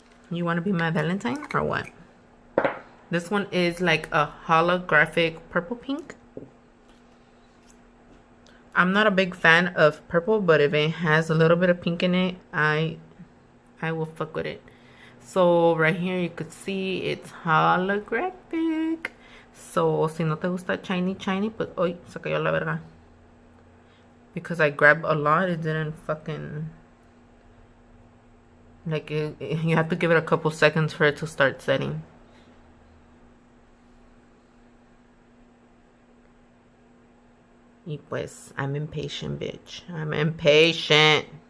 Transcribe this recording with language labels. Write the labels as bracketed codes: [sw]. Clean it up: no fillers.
[en] You wanna be my Valentine or what? This one is like a holographic purple pink. I'm not a big fan of purple, but if it has a little bit of pink in it, I will fuck with it. So right here you could see it's holographic. [es] So si no te gusta shiny, pues hoy se cayó la verga. [en] Because I grabbed a lot, it didn't fucking, like, you have to give it a couple seconds for it to start setting. [es] Y pues, [en] I'm impatient, bitch. I'm impatient.